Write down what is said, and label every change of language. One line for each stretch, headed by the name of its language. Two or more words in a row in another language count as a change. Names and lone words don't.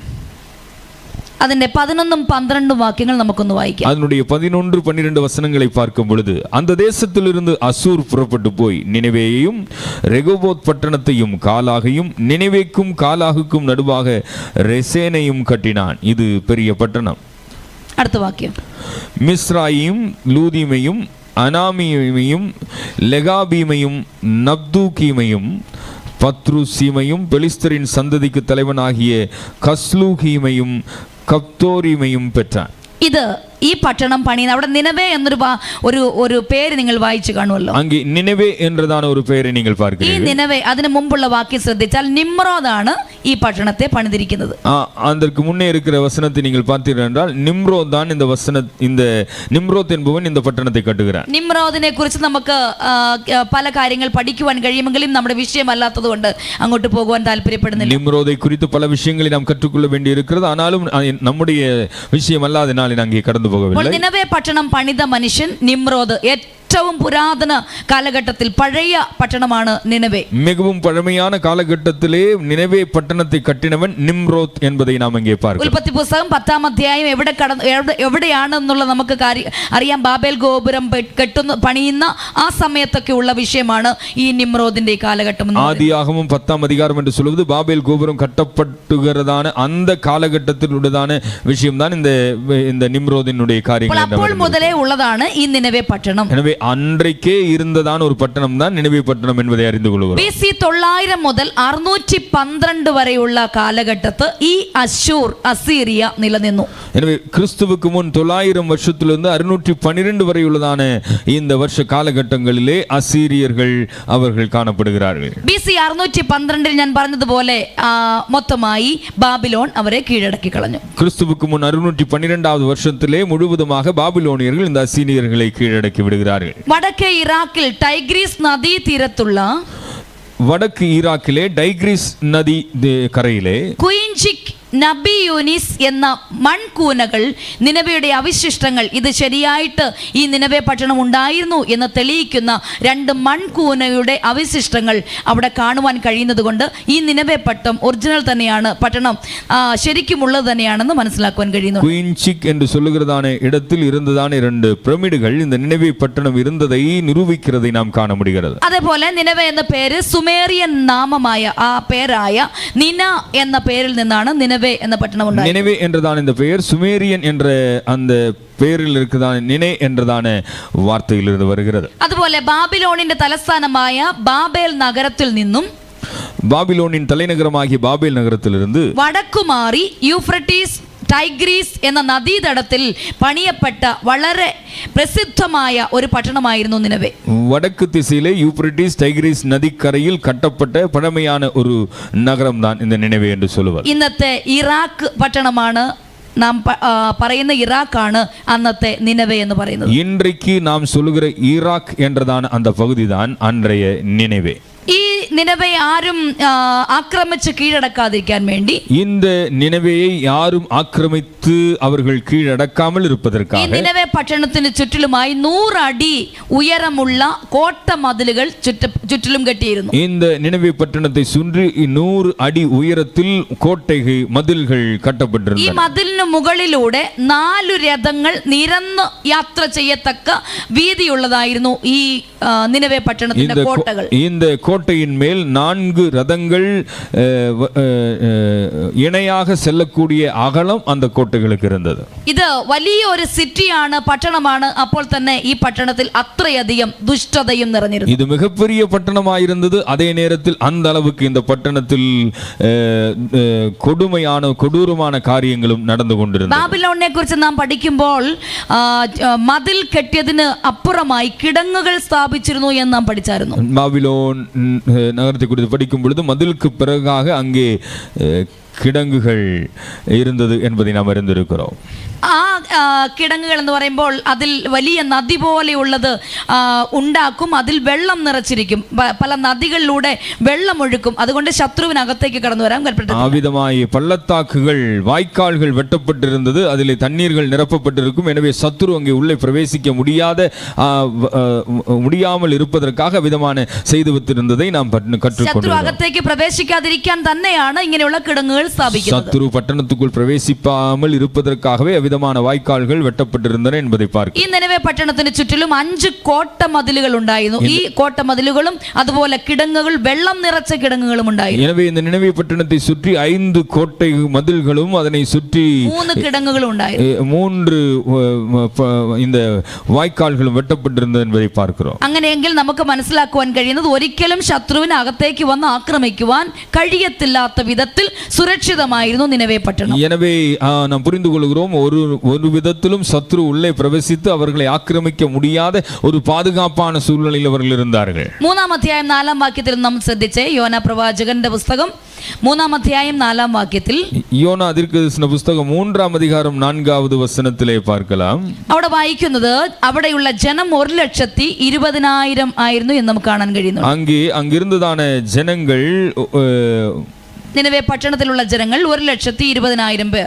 Malayalam: അതിന്റെ 11-12 വാക്യങ്ങൾ നമുക്കൊന്ന് വായിക്കാം.
Tamil: அதனுடைய 11-12 வசனங்களை பார்க்கும் பொழுது, அந்த தேசத்திலிருந்து அசூர் புறப்பட்டு போய் நினைவேயையும் ரெகோபோத் பட்டணத்தையும் காலாகையும் நினைவேக்கும் காலாகுக்கும் நடுவாக ரெசேனையும் கட்டினான். இது பெரிய பட்டணம்.
Malayalam: അടുത്ത വാക്യം.
Tamil: மிஸ்ராயையும் லூதீமையும் அனாமீமையும் லெகாபீமையும் நப்தூகீமையும் பத்ருசீமையும் பெலிஸ்தரின் சந்ததிக்கு தலைவனாகிய கஸ்லூகீமையும் கப்தோரிமையும் பெற்றான்.
Malayalam: ഇത് ഈ പട്ടണം പണിയുന്ന അവിടെ നിനവേ എന്നൊരു ഒരു പേര് നിങ്ങൾ വായിച്ചു കാണുമല്ലോ.
Tamil: அங்கே நினைவே என்றதான ஒரு பெயரை நீங்கள்
Malayalam: ഈ
Tamil: பார்க்கிறீர்கள்.
Malayalam: നിനവേ അതിന് മുമ്പുള്ള വാക്യം ശ്രദ്ധിച്ചാൽ നിമ്രോദാണ് ഈ പട്ടണത്തെ പണിതിരിക്കുന്നത്.
Tamil: அதற்கு முன்னே இருக்கிற வசனத்தை நீங்கள் பார்த்தீர்கள் என்றால் நிம்ரோத் தான் இந்த நிம்ரோத் என்பவன் இந்த பட்டணத்தை கட்டுகிறான்.
Malayalam: നിമ്രോദിനെ കുറിച്ച് നമുക്ക് പല കാര്യങ്ങൾ പഠിക്കുവാൻ കഴിയുമെങ്കിലും നമ്മുടെ വിഷയമല്ലാത്തത് കൊണ്ട് അങ്ങോട്ട് പോകുവാൻ താല്പര്യപ്പെടുന്നില്ല.
Tamil: நிம்ரோதை குறித்து பல விஷயங்களை நாம் கற்றுக்கொள்ள வேண்டி இருக்கிறது. ஆனாலும் நம்முடைய விஷயம் அல்லாதனால் அங்கே கடந்து போகவில்லை.
Malayalam: നിനവേ പട്ടണം പണിത മനുഷ്യൻ നിമ്രോദ്. ഏറ്റവും പുരാതന കാലഘട്ടത്തിൽ പഴയ പട്ടണമാണ് നിനവേ.
Tamil: மிகவும் பழமையான காலகட்டத்திலே நினைவே பட்டணத்தை கட்டினவன் நிம்ரோத் என்பதை நாம் இங்கே பார்க்கிறோம்.
Malayalam: ഉൽപ്പത്തി പുസ്തകം 10-ാം അധ്യായം എവിടെയാണെന്നുള്ള നമുക്ക് അറിയാം. ബാബേൽ ഗോപുരം പണിയുന്ന ആ സമയത്തൊക്കെ ഉള്ള വിഷയമാണ് ഈ നിമ്രോദിന്റെ കാലഘട്ടം.
Tamil: ஆதியாகமம் 10-ாம் அதிகாரம் என்று சொல்வது பாபேல் கோபுரம் கட்டப்பட்டுகிறதான அந்த காலகட்டத்தில் உள்ளதான விஷயம்தான் இந்த நிம்ரோதினுடைய காரியங்கள்.
Malayalam: അപ്പോൾ മുതലേ ഉള്ളതാണ് ഈ നിനവേ പട്ടണം.
Tamil: எனவே அன்றைக்கே இருந்ததான ஒரு பட்டணம் தான் நினைவே பட்டணம் என்பதை அறிந்து கொள்கிறோம்.
Malayalam: BC 900 മുതൽ 612 വരെയുള്ള കാലഘട്ടത്ത് ഈ അസീറിയ നിലനിന്നു.
Tamil: எனவே கிறிஸ்துவுக்கு முன் 900 வருஷத்திலிருந்து 612 வரை உள்ளதான இந்த வருஷ காலகட்டங்களிலே அசீரியர்கள் அவர்கள் காணப்படுகிறார்கள்.
Malayalam: BC 612 ഞാൻ പറഞ്ഞതുപോലെ മൊത്തമായി ബാബിലോൺ അവരെ കീഴടക്കി കളഞ്ഞു.
Tamil: கிறிஸ்துவுக்கு முன் 612வது வருஷத்திலே முழுவதுமாக பாபிலோனியர்கள் இந்த அசீரியர்களை கீழடக்கி விடுகிறார்கள்.
Malayalam: വടക്കേ ഇറാഖിൽ ടൈഗ്രീസ് നദീ തീരത്തുള്ള
Tamil: வடக்கு ஈராக்கிலே டைக்ரீஸ் நதி கரையிலே
Malayalam: കുയിൻചിക് നബി യൂനിസ് എന്ന മൺകൂനകൾ നിനവയുടെ അവശിഷ്ടങ്ങൾ. ഇത് ശരിയായിട്ട് ഈ നിനവേ പട്ടണം ഉണ്ടായിരുന്നു എന്ന് തെളിയിക്കുന്ന 2 മൺകൂനയുടെ അവശിഷ്ടങ്ങൾ അവിടെ കാണുവാൻ കഴിയുന്നത് കൊണ്ട് ഈ നിനവേ പട്ടണം ഒറിജിനൽ തന്നെയാണ്, പട്ടണം ശരിക്കുമുള്ളത് തന്നെയാണെന്ന് മനസ്സിലാക്കുവാൻ കഴിയുന്നു.
Tamil: குயின்சிக் என்று சொல்லுகிறதான இடத்தில் இருந்ததான 2 பிரமிடுகள் இந்த நினைவே பட்டணம் இருந்ததை நிரூபிக்கிறதை நாம் காண முடிகிறது.
Malayalam: അതേപോലെ നിനവേ എന്ന പേര് സുമേറിയൻ നാമമായ ആ പേരായ നിന എന്ന പേരിൽ നിന്നാണ് നിനവേ എന്ന പട്ടണം ഉണ്ടായത്.
Tamil: நினைவே என்றதான இந்த பெயர் சுமேரியன் என்ற அந்த பெயரில் இருக்கிறதான நினை என்றதான வார்த்தையிலிருந்து வருகிறது.
Malayalam: അതുപോലെ ബാബിലോണിന്റെ തലസ്ഥാനമായ ബാബേൽ നഗരത്തിൽ നിന്നും
Tamil: பாபிலோனின் தலைநகரமாகிய பாபேல் நகரத்திலிருந்து
Malayalam: വടക്കുമാറി യൂഫ്രട്ടീസ് ടൈഗ്രീസ് എന്ന നദീതടത്തിൽ പണിയപ്പെട്ട വളരെ പ്രസിദ്ധമായ ഒരു പട്ടണമായിരുന്നു നിനവേ.
Tamil: வடக்கு திசையிலே யூப்ரட்டிஸ் டைக்ரீஸ் நதிக்கரையில் கட்டப்பட்ட பழமையான ஒரு நகரம் தான் இந்த நினைவே என்று சொல்லுவார்.
Malayalam: ഇന്നത്തെ ഇറാഖ് പട്ടണമാണ് നാം പറയുന്ന ഇറാഖാണ് അന്നത്തെ നിനവേ എന്ന് പറയുന്നത്.
Tamil: இன்றைக்கு நாம் சொல்லுகிற ஈராக் என்றதான அந்த பகுதி தான் அன்றைய நினைவே.
Malayalam: ഈ നിനവെ ആരും ആക്രമിച്ച് കീഴടക്കാതിരിക്കാൻ വേണ്ടി
Tamil: இந்த நினைவேயை யாரும் ஆக்கிரமித்து அவர்கள் கீழடக்காமல்
Malayalam: ഈ
Tamil: இருப்பதற்காக
Malayalam: നിനവെ പട്ടണത്തിന് ചുറ്റിലുമായി 100 അടി ഉയരമുള്ള കോട്ട മതിലുകൾ ചുറ്റിലും കെട്ടിയിരുന്നു.
Tamil: இந்த நினைவே பட்டணத்தை சுற்றி 100 அடி உயரத்தில் கோட்டை மதில்கள்
Malayalam: ഈ
Tamil: கட்டப்பட்டிருந்தன.
Malayalam: മതിലിന് മുകളിലൂടെ 4 രഥങ്ങൾ നിരന്ന് യാത്ര ചെയ്യത്തക്ക വീതിയുള്ളതായിരുന്നു ഈ നിനവെ പട്ടണത്തിന്റെ കോട്ടകൾ.
Tamil: இந்த கோட்டையின் மேல் 4 ரதங்கள் இணையாக செல்லக்கூடிய அகலம் அந்த கோட்டைகளுக்கு இருந்தது.
Malayalam: ഇത് വലിയ ഒരു സിറ്റിയാണ്, പട്ടണമാണ്. അപ്പോൾ തന്നെ ഈ പട്ടണത്തിൽ അത്രയധികം ദുഷ്ടതയും നിറഞ്ഞിരുന്നു.
Tamil: இது மிகப்பெரிய பட்டணமாயிருந்தது. அதே நேரத்தில் அந்த அளவுக்கு இந்த பட்டணத்தில் கொடூரமான காரியங்களும் நடந்து கொண்டிருந்தது.
Malayalam: ബാബിലോണിനെ കുറിച്ച് നാം പഠിക്കുമ്പോൾ മതിൽ കെട്ടിയതിന് അപ്പുറമായി കിടങ്ങുകൾ സ്ഥാപിച്ചിരുന്നു എന്ന് നാം പഠിച്ചായിരുന്നു.
Tamil: பாபிலோன் நகரத்தை குறித்து படிக்கும் பொழுது மதிலுக்கு பிறகாக அங்கே கிடங்குகள் இருந்தது என்பதை நாம் அறிந்திருக்கிறோம்.
Malayalam: ആ കിടങ്ങുകൾ എന്ന് പറയുമ്പോൾ അതിൽ വലിയ നദി പോലെയുള്ളത് ഉണ്ടാക്കും. അതിൽ വെള്ളം നിറച്ചിരിക്കും. പല നദികളിലൂടെ വെള്ളം ഒഴുക്കും. അതുകൊണ്ട് ശത്രുവിനകത്തേക്ക് കടന്നു വരാൻ കൽപ്പെട്ടു.
Tamil: ஆவிதமாய் பள்ளத்தாக்குகள் வாய்க்கால்கள் வெட்டப்பட்டிருந்தது. அதிலே தண்ணீர்கள் நிரப்பப்பட்டிருக்கும். எனவே சத்துரு அங்கே உள்ளே பிரவேசிக்க முடியாமல் இருப்பதற்காக விதமான செய்து வைத்திருந்ததை நாம் கற்றுக்கொண்டோம்.
Malayalam: ശത്രു അകത്തേക്ക് പ്രവേശിക്കാതിരിക്കാൻ തന്നെയാണ് ഇങ്ങനെയുള്ള കിടങ്ങുകൾ സ്ഥാപിക്കുന്നത്.
Tamil: சத்துரு பட்டணத்துக்குள் பிரவேசிக்காமல் இருப்பதற்காகவே விதமான வாய்க்கால்கள் வெட்டப்பட்டிருந்தன என்பதை பார்க்கிறோம்.
Malayalam: ഈ നിനവെ പട്ടണത്തിന് ചുറ്റിലും 5 കോട്ട മതിലുകൾ ഉണ്ടായിരുന്നു. ഈ കോട്ട മതിലുകളും അതുപോലെ കിടങ്ങുകൾ, വെള്ളം നിറച്ച കിടങ്ങുകളും ഉണ്ടായിരുന്നു.
Tamil: எனவே இந்த நினைவே பட்டணத்தை சுற்றி 5 கோட்டை மதில்களும் அதனை சுற்றி
Malayalam: 3 കിടങ്ങുകളും ഉണ്ടായിരുന്നു.
Tamil: 3 இந்த വാய்ക്കാல்களும் വെട്ടപ്പെട്ടിരുந்தது என்பதை பார்க்கிறோம்.
Malayalam: അങ്ങനെയെങ്കിൽ നമുക്ക് മനസ്സിലാക്കുവാൻ കഴിയുന്നത് ഒരിക്കലും ശത്രുവിന് അകത്തേക്ക് വന്ന് ആക്രമിക്കുവാൻ കഴിയത്തില്ലാത്ത വിധത്തിൽ സുരക്ഷിതമായിരുന്നു നിനവെ പട്ടണം.
Tamil: எனவே நாம் புரிந்து கொள்கிறோம், ஒரு விதத்திலும் சத்ரு உள்ளே பிரவேசித்து அவர்களை ஆக்கிரமிக்க முடியாத ஒரு பாதுகாப்பான சூழ்நிலையில் அவர்கள் இருந்தார்கள்.
Malayalam: 3-ാം അധ്യായം 4-ാം വാക്യത്തിൽ നാം ശ്രദ്ധിച്ചേ. യോന പ്രവാചകന്റെ പുസ്തകം 3-ാം അധ്യായം 4-ാം വാക്യത്തിൽ,
Tamil: യോന தீர்க்கதரிசன புஸ்தகம் 3-ாம் அதிகாரம் 4வது வசனத்திலே பார்க்கலாம்.
Malayalam: അവിടെ വായിക്കുന്നത് അവിടെയുള്ള ജനം 1,20,000 ആയിരുന്നു എന്ന് നമുക്ക് കാണാൻ കഴിയുന്നു.
Tamil: அங்கிருந்ததான ஜனங்கள்,
Malayalam: നിനവെ പട്ടണത്തിലുള്ള ജനങ്ങൾ 1,20,000 പേർ.